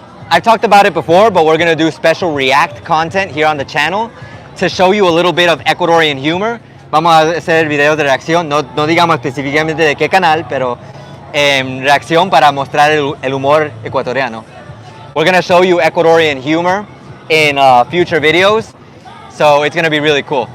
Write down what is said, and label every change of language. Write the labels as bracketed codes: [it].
[en] I've talked about it before, but we're gonna do special react content here on the channel to show you a little bit of Ecuadorian humor. [es] Vamos a hacer videos de reacción, no digamos específicamente de qué canal, pero reacción para mostrar el humor ecuatoriano. [en] We're gonna show you Ecuadorian humor in future videos, so it's gonna be really cool.